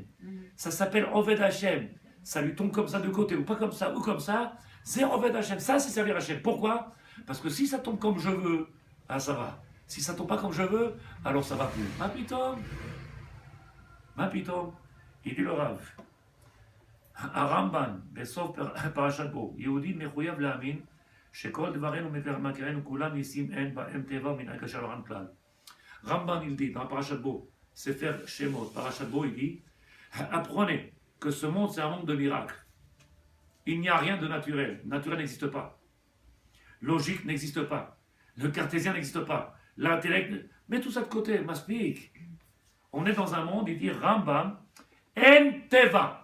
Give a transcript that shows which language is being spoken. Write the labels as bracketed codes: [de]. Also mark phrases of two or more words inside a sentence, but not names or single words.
[fr] Ça s'appelle [he] עובד השם. [fr] Ça lui tombe comme ça de côté, ou pas comme ça, ou comme ça. [he] זה עובד השם. [fr] Ça, c'est servir Hashem. Pourquoi? Parce que si ça tombe comme je veux, ah ça va. Si ça tombe pas comme je veux, alors ça va plus. [he] מה פתאום. [fr] Il dit le Rav. [he] הרמב"ן, בסוף פרשת בו, יהודי מחויב להאמין שכל דברינו ומכרינו כולם ניסים אין בהם טבע ומנהג אשר לא כלל. [fr] Ramban, il dit dans Parashat Bo, Sefer Shemot, Parashat Bo, il dit apprenez que ce monde c'est un monde de miracles. Il n'y a rien de naturel. Naturel n'existe pas. Logique n'existe pas. Le cartésien n'existe pas. L'intellect. Mets tout ça de côté, m'explique. On est dans un monde, il dit Rambam, [he] אין טבע.